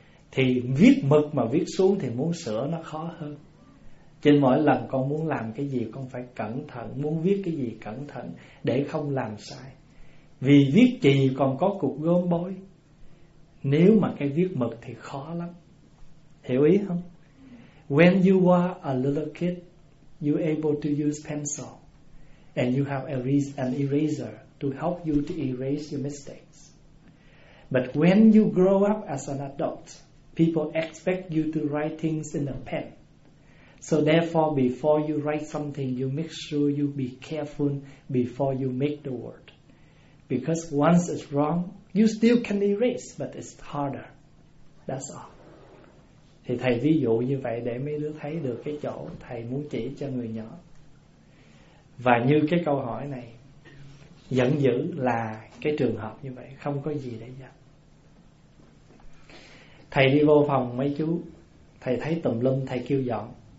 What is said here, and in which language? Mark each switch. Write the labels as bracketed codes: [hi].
[vi] Thì viết mực mà viết xuống thì muốn sửa nó khó hơn. Trên mỗi lần con muốn làm cái gì con phải cẩn thận, muốn viết cái gì cẩn thận để không làm sai. Vì viết chì còn có cục gôm bôi, nếu mà cái viết mực thì khó lắm. Hiểu ý không? [en] When you are a little kid, you're able to use pencil and you have an eraser to help you to erase your mistakes. But when you grow up as an adult, people expect you to write things in a pen. So therefore, before you write something, you make sure you be careful before you make the word. Because once it's wrong, you still can erase, but it's harder. That's all. [vi] Thì thầy ví dụ như vậy để mấy đứa thấy được cái chỗ thầy muốn chỉ cho người nhỏ. Và như cái câu hỏi này, giận dữ là cái trường hợp như vậy, không có gì để giận. Thầy đi vô phòng mấy chú, thầy thấy tùm lum, thầy kêu dọn.